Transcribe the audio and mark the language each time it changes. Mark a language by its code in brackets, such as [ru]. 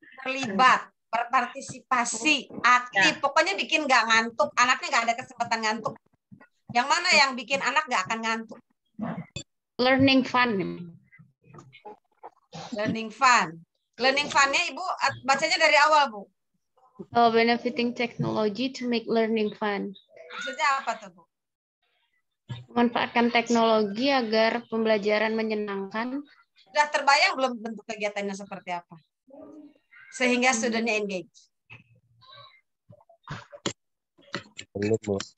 [id] Terlibat, berpartisipasi, aktif. Pokoknya bikin nggak ngantuk. Anaknya nggak ada kesempatan ngantuk. Yang mana yang bikin anak nggak akan ngantuk? [en] Learning fun. Learning fun. [id] Learning fun-nya Ibu bacanya dari awal, Bu. [en] Benefiting technology to make learning fun. [id] Maksudnya apa tuh, Bu? Memanfaatkan teknologi agar pembelajaran menyenangkan. Sudah terbayang belum bentuk kegiatannya seperti apa? Sehingga studentnya engage. Belum, Bu.